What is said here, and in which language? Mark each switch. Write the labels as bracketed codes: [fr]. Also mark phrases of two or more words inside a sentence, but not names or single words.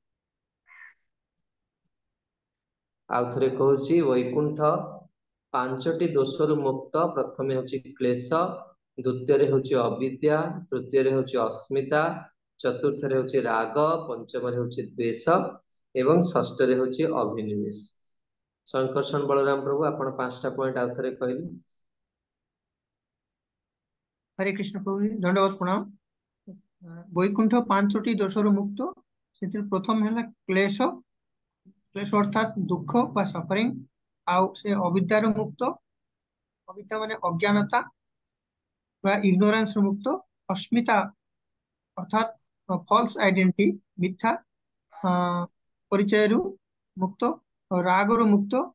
[or] ଆଉ ଥରେ କହୁଛି ବୈକୁଣ୍ଠ ପାଞ୍ଚଟି ଦୋଷରୁ ମୁକ୍ତ ପ୍ରଥମେ ହେଉଛି କ୍ଳେଶ ଦ୍ୱିତୀୟ ରେ ହେଉଛି ଅବିଦ୍ୟା ତୃତୀୟ ରେ ହେଉଛି ଅସ୍ମିତା ଚତୁର୍ଥ ରେ ହେଉଛି ରାଗ ପଞ୍ଚମ ରେ ହେଉଛି ଦ୍ୱେଷ ଏବଂ ଷଷ୍ଠ ରେ ହେଉଛି ଅଭିନିବେଶ ସଙ୍କର୍ଷଣ ବଳରାମ ପ୍ରଭୁ ଆପଣ ପାଞ୍ଚଟା ପଏଣ୍ଟ ଆଉ ଥରେ କହିଲେ ହରେ କୃଷ୍ଣ ପ୍ରଭୁ ଧନ୍ୟବାଦ ପ୍ରଣାମ ବୈକୁଣ୍ଠ ପାଞ୍ଚଟି ଦୋଷରୁ ମୁକ୍ତ ସେ ପ୍ରଥମ ହେ କ୍ଳେଶ କ୍ଳେଶ ଅର୍ଥାତ ଦୁଃଖ ବା ସଫରିଂ ଆଉ ସେ ଅବିଦ୍ୟାରୁ ମୁକ୍ତ ଅବିଦ୍ୟା ମାନେ ଅଜ୍ଞାନତା ବା ଇଗ୍ନୋରାନ୍ସ ମୁକ୍ତ ଅସ୍ମିତା ଅର୍ଥାତ [en] false identity [or] ମିଥ୍ୟା ପରିଚୟ ମୁକ୍ତ ରାଗ ମୁକ୍ତ